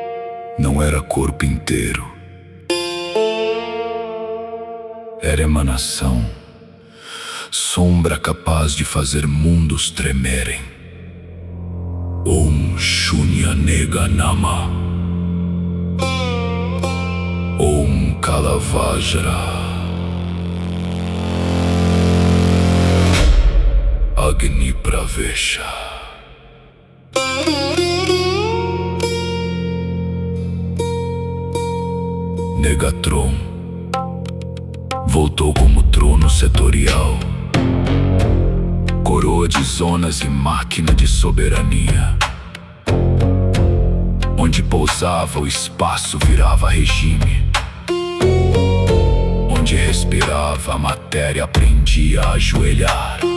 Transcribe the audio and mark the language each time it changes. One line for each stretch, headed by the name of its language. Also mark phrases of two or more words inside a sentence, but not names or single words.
Portuguese: Não não era corpo inteiro. Era emanação, sombra capaz de fazer mundos tremerem.
Sanskrit: Om Shunya Nega Nama. Om Kalavajra. Agni Pravesha.
Portuguese: Negatron voltou como trono setorial, coroa de zonas e máquina de soberania. Onde pousava o espaço virava regime. Onde respirava a matéria aprendia a ajoelhar.